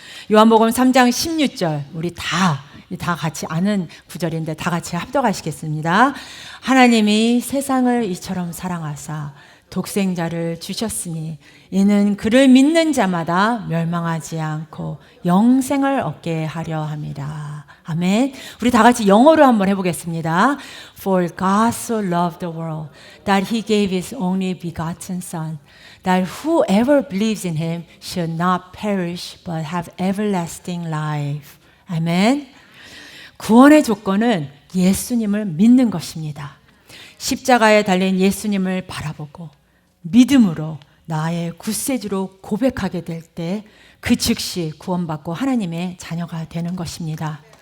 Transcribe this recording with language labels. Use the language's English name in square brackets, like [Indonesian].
[Korean] 요한복음 3장 16절, 우리 다 같이 아는 구절인데 다 같이 합독하시겠습니다. 하나님이 세상을 이처럼 사랑하사 독생자를 주셨으니 이는 그를 믿는 자마다 멸망하지 않고 영생을 얻게 하려 함이라. 아멘. 우리 다 같이 영어로 한번 해보겠습니다. [English] For God so loved the world that he gave his only begotten son, that whoever believes in him should not perish but have everlasting life. [Korean] 아멘. 구원의 조건은 예수님을 믿는 것입니다. 십자가에 달린 예수님을 바라보고 믿음으로 나의 구세주로 고백하게 될 때 그 즉시 구원받고 하나님의 자녀가 되는 것입니다.